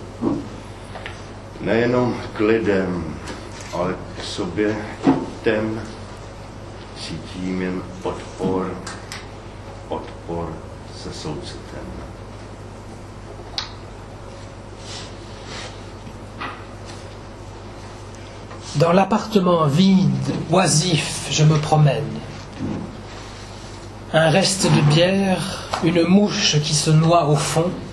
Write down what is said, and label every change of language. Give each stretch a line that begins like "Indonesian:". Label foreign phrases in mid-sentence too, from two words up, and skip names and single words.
Czech: Nejenom k lidem, ale k sobě těm cítím jen odpor se soucitem.
French: Dans l'appartement vide, oisif, je me promène. Un reste de bière, une mouche qui se noie au fond.